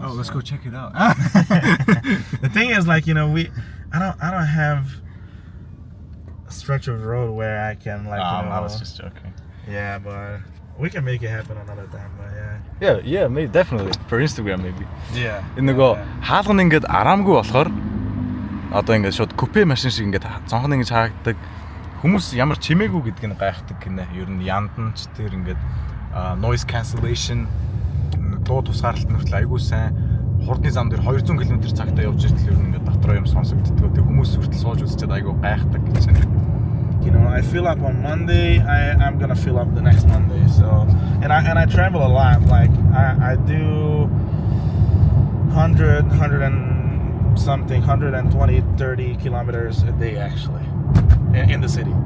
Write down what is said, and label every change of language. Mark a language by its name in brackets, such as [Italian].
[English] Oh, let's go check it out. The thing is I don't have a stretch of road where I can I was just joking. Yeah, but we can make it happen another time, but yeah. Yeah, maybe definitely for Instagram maybe. Yeah. [Mongolian] Энэ нөгөө хаалган ингээд араамгүй болохоор одоо ингээд шууд купе машин шиг ингээд цонхон ингэж харагддаг. Хүмүүс ямар чимээгүй гэдгийг гайхдаг гинэ. Ер нь яндан ч тэр ингээд noise cancellation дуу тусгаарлалт нөхцөл айгүй сайн. Хурдны зам дээр 200 км/цагтаа явж иртэл ер нь ингээд дотроо юм сонсогддог. Тэг хүмүүс хүртэл сууж үзчихэд айгүй гайхдаг гэж байна. [English] I fill up on Monday, I'm gonna fill up the next Monday. So and I travel a lot. I do 100 and something, 120, 30 kilometers a day actually in the city.